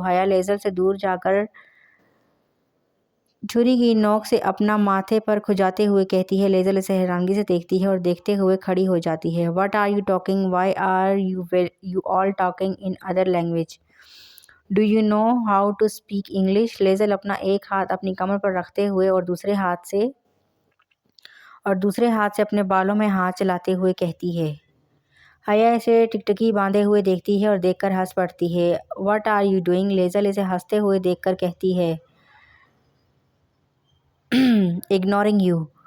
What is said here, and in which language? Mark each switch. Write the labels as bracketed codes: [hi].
[ur] حیا لیزل سے دور جا کر چھری کی نوک سے اپنا ماتھے پر کھجاتے ہوئے کہتی ہے۔ لیزل اسے حیرانگی سے دیکھتی ہے اور دیکھتے ہوئے کھڑی ہو جاتی ہے۔ [en] "What are you talking? Why are you all talking in other language? Do you know how to speak English?" [ur] لیزل اپنا ایک ہاتھ اپنی کمر پر رکھتے ہوئے اور دوسرے ہاتھ سے اپنے بالوں میں ہاتھ چلاتے ہوئے کہتی ہے۔ حیا اسے ٹکٹکی باندھے ہوئے دیکھتی ہے اور دیکھ کر ہنس پڑتی ہے۔ [en] "What are you doing?" [ur] لیزل اسے ہنستے ہوئے دیکھ کر کہتی ہے۔ [en] "Ignoring you.